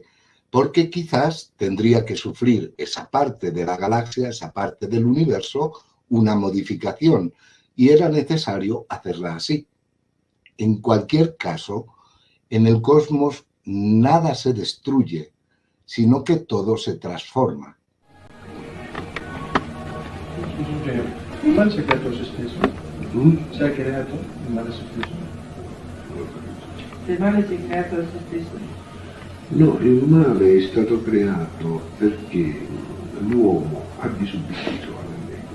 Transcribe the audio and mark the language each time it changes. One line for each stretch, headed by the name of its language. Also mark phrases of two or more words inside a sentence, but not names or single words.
Spanish: Porque quizás tendría que sufrir esa parte de la galaxia, esa parte del universo, una modificación, y era necesario hacerla así. En cualquier caso, en el cosmos nada se destruye, sino que todo se transforma.
Italian: Il male si è creato se stesso? Si è creato il male se stesso? Il male si è creato da se stesso? No, il male è stato creato perché l'uomo ha disubbidito alle leggi.